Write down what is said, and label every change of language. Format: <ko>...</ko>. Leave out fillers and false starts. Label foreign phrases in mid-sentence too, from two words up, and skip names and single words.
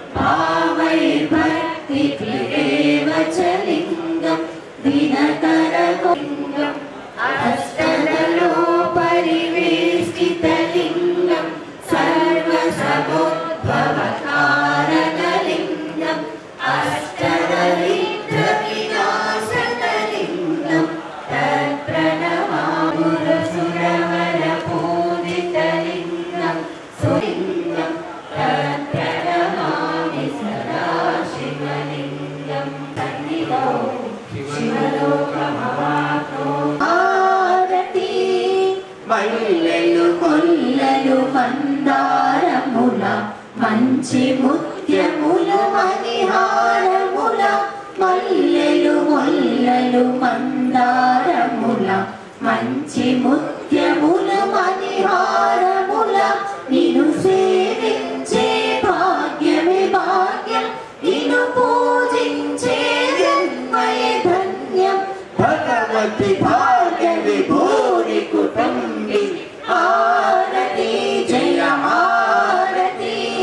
<sa>भावैर्भक्तिभिरेव च लिङ्गं दिनकरलिङ्गम् अष्टदलोपरिवेष्टितलिङ्गं सर्वसमुद्भवकारणलिङ्गम् अष्टदरिद्रविनाशकलिङ्गं तत्प्रणमामि सुरवरपूजितलिङ्गं सुलिङ्गं तत्प्रणमामि सदा शिवलिङ्गं सन्निधौ शिवलोकमवाप्तो</sa> <te>ఆరతి మల్లెలు కొల్లలు మందారముల మంచి ముత్యములు మణిహారముల మల్లెలు మొల్లలు మందారముల మంచి ముత్యములు మణిహారముల నిన్ను సేవించే భాగ్యమే భాగ్యం నిన్ను పూజించే జన్మయే ధన్యం భగవతి భాగ్యవి భూరి కుటుంబి ఆరతి జయ హారతి</te>